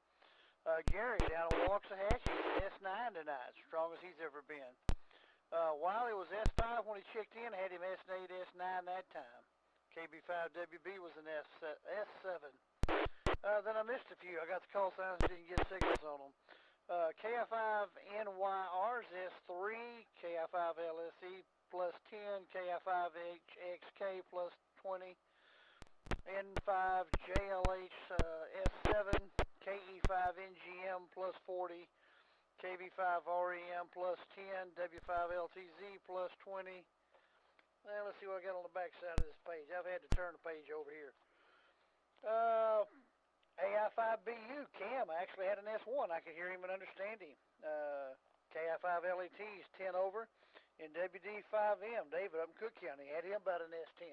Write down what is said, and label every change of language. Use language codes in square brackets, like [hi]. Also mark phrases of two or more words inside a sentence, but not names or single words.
[en] Gary down in Waxahachie, he's an S9 tonight, strongest he's ever been. Wiley was S5 when he checked in, had him S8, S9 that time. KB5WB was an S7. Then I missed a few. I got the call signs, didn't get signals on them. KI5NYR's S3, KI5LSE plus 10, KI5HXK plus 20, N5JLH S7, KE5NGM plus 40, KB5REM plus 10, W5LTZ plus 20. Now let's see what I got on the back side of this page. I've had to turn the page over here. AI5BU, Cam, I actually had an S1. I could hear him and understand him. KI5LET's 10 over. And WD5M, David up in Cook County, had him about an S10.